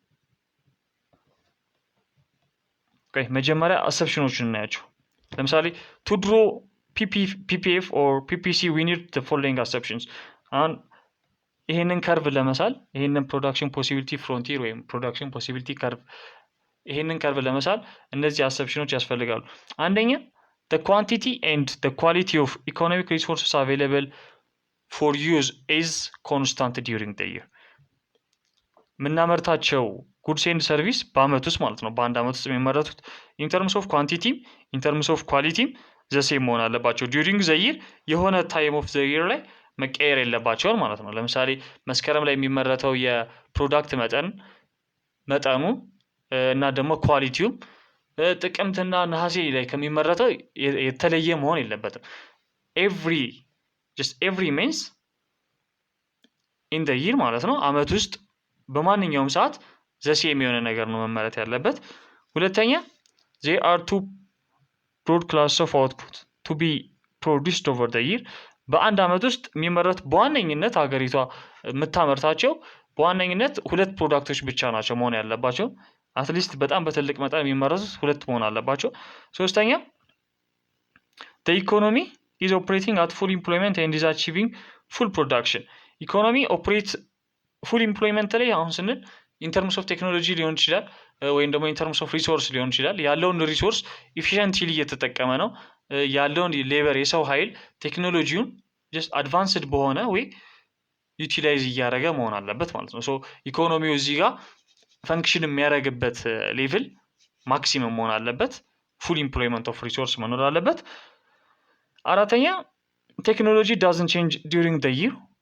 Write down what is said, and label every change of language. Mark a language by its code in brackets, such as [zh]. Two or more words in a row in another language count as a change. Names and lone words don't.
[am] መጀመሪያ አሰፕሽኖችን እናያቸው። ለምሳሌ [en] to draw PPF or PPC we need the following assumptions። [am] አሁን ይሄንን ከርቭ ለመሳል ይሄንን [en] production possibility frontier [am] ወይም [en] production possibility curve [am] ይሄንን ከርቭ ለመሳል እነዚህ አሰፕሽኖች ያስፈልጋሉ። አንደኛ [en] the quantity and the quality of economic resources available for use is constant during the year. [am] የምናመርታቸው [en] goods and service [am] በአመት ውስጥ ማለት ነው በአንድ አመት ውስጥ የሚመረቱት [en] in terms of quantity in terms of quality the same [am] መሆን አለባቸው። [en] during the year [am] የሆነ [en] time of the year [am] ላይ መቀየር የለባቸውም ማለት ነው። ለምሳሌ መስከረም ላይ የሚመረተው የፕሮዳክት መጠኑ እና ደግሞ ኳሊቲውም ጥቅምትና ነሐሴ ላይ ከሚመረተው የተለየ መሆን የለበትም። [en] every means in the year [am] ማለት ነው አመት ውስጥ በማንኛውም ሰዓት ዘሴም የሆነ ነገር ነው መመረት ያለበት። ሁለተኛ [en] there are two broad classes of output to be produced over the year። [am] በአንድ አመት ውስጥ የሚመረት በዋነኝነት ሀገሪቷ የምታመርታቸው በዋነኝነት ሁለት ፕሮዳክቶች ብቻ ናቸው መሆን ያለባቸው። አትሊስት በጣም በትልቅ መጠን የሚመረቱት ሁለት መሆን አለባቸው። ሶስተኛ [en] the economy is operating at full employment and is achieving full production። economy operate full employment [am] ላይ አሁን ስንል [en] ኢን terms of technology [am] ሊሆን ይችላል ወይም ደግሞ [en] in terms of resource [am] ሊሆን ይችላል። ያለውን ሪሶርስ ኢፊሽንትሊ እየተጠቀመ ነው። ያለውን ሌበር የሰው ኃይል ቴክኖሎጂውን [en] just advanced [am] በሆነ ወይ ዩቲላይዝ እያደረገ መሆን አለበት ማለት ነው። ሶ ኢኮኖሚው እዚህ ጋር ፈንክሽን የሚያደርግበት ሌቭል ማክሲመም መሆን አለበት። [en] full employment of resource [am] መኖር አለበት። አራተኛ [en] technology doesn't change during the year።